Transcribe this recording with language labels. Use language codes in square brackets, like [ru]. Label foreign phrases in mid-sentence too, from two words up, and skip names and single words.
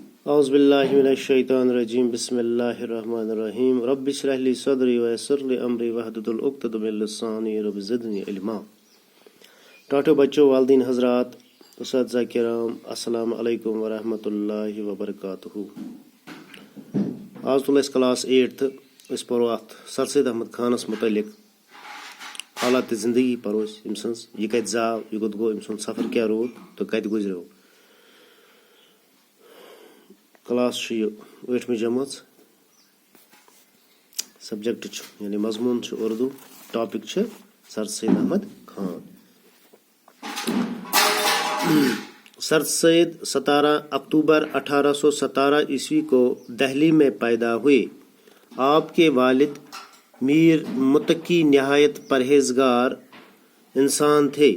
[ar] اعوذ باللہ من الشیطان الرجیم بسم اللہ الرحمن الرحیم رب اشرح لی صدری ویسر لی امری واحلل عقدۃ من لسانی رب زدنی علما۔ [ur] ٹاٹو بچوں، والدین حضرات، اساتذہ کرام، [ar] السلام علیکم ورحمۃ اللہ وبرکاتہ۔ [ks] آز تُل اَسہِ کلاس 8 أسۍ پرو اتھ سر سید احمد خانس متعلق حالات زندگی پرو أسۍ أمۍ سٕنٛز، یہِ کتہِ زاو، یہِ کوٚت گوٚو، أمۍ سُنٛد سفر کیٛاہ روٗد تہٕ کتہِ گُزریو۔ کلاس چھُ یہِ 8مہِ جمٲژ، سبجیکٹ چھُ یعنی مضموٗن چھُ اردو، ٹاپک چھُ سر سید احمد خان۔ [ur] سر سید 17 اکتوبر 1817 عیسوی کو دہلی میں پیدا ہوئے۔ آپ کے والد میر متقی نہایت پرہیزگار انسان تھے۔